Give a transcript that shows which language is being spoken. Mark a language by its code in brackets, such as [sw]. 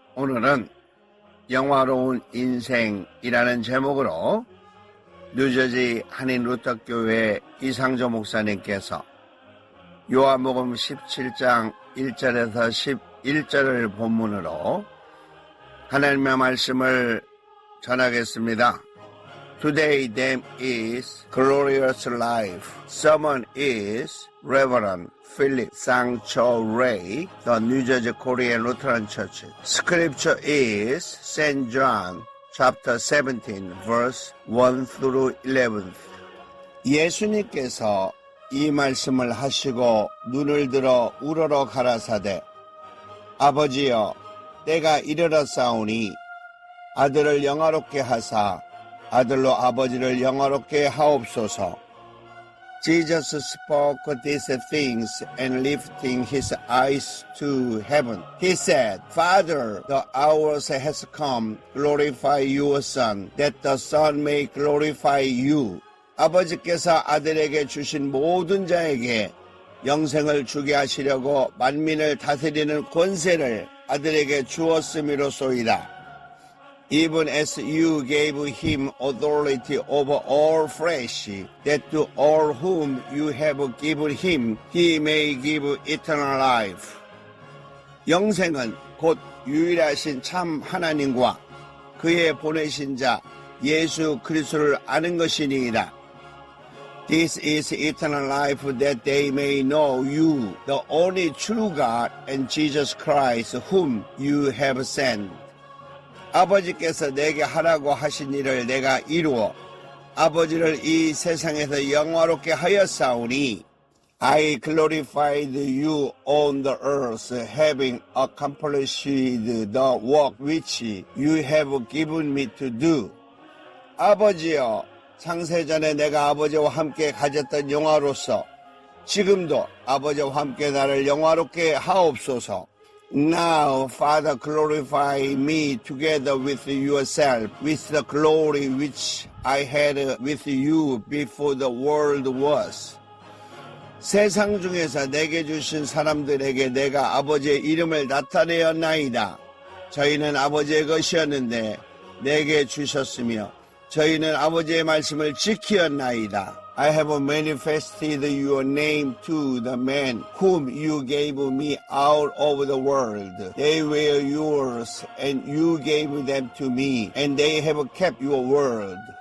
[ko] 오늘은 영화로운 인생이라는 제목으로 뉴저지 한인 루터교회 이상조 목사님께서 요한복음 17장 1절에서 11절을 본문으로 하나님의 말씀을 전하겠습니다. [en] Today them is glorious life. Someone is Reverend Philip Sang-Cho Ray, the New Jersey Korean Lutheran Church. Scripture is St. John chapter 17 verse 1 through 11. [ko] 예수님께서 이 말씀을 하시고 눈을 들어 우러러 가라사대 아버지여 때가 이르렀사오니 아들을 영화롭게 하사 아들로 아버지를 영화롭게 하옵소서. [en] Jesus spoke these things and lifting his eyes to heaven. He said, Father, the hour has come. Glorify your Son, that the Son may glorify you. [ko] 아버지께서 아들에게 주신 모든 자에게 영생을 주게 하시려고 만민을 다스리는 권세를 아들에게 주었음이로소이다. [en] Even as you gave him authority over all flesh, that to all whom you have given him, he may give eternal life. [ko] 영생은 곧 유일하신 참 하나님과 그의 보내신 자 예수 그리스도를 아는 것이니이다. [en] This is eternal life, that they may know you, the only true God, and Jesus Christ, whom you have sent. [ko] 아버지께서 내게 하라고 하신 일을 내가 이루어 아버지를 이 세상에서 영화롭게 하였사오니 [en] I glorified you on the earth, having accomplished the work which you have given me to do. [ko] 아버지여, 창세전에 내가 아버지와 함께 가졌던 영화로서 지금도 아버지와 함께 나를 영화롭게 하옵소서. [en] Now, Father, glorify me together with yourself, with the glory which I had with you before the world was. [ko] 세상 중에서 내게 주신 사람들에게 내가 아버지의 이름을 나타내었나이다. 저희는 아버지의 것이었는데 내게 주셨으며 저희는 아버지의 말씀을 지키었나이다. [en] I have manifested your name to the men whom you gave me out of the world. They were yours, and you gave them to me, and they have kept your word.